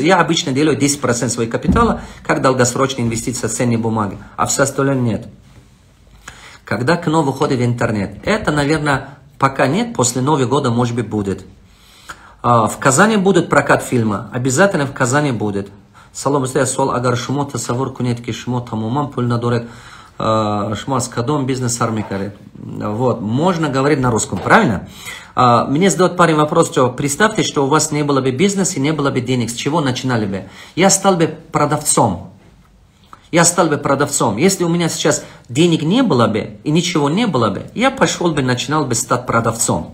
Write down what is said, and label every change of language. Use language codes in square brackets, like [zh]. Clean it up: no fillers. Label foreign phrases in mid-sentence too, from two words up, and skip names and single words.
[ru] Я обычно делаю 10% своего капитала, как долгосрочная инвестиция в ценные бумаги, а все остальное нет. Когда кино выходит в интернет? Это, наверное, пока нет, после Нового года, может быть, будет. В Казани будет прокат фильма. Обязательно в Казани будет. [tg] Салом сол агар шмота савур кунетки шмота мумам пульнадорет шмаскадом бизнес армикарит. [ru] Вот. Можно говорить на русском, правильно? Мне задают парень вопрос, что представьте, что у вас не было бы бизнеса и не было бы денег. С чего начинали бы? Я стал бы продавцом. Если у меня сейчас денег не было бы и ничего не было бы, я пошел бы, начинал бы стать продавцом.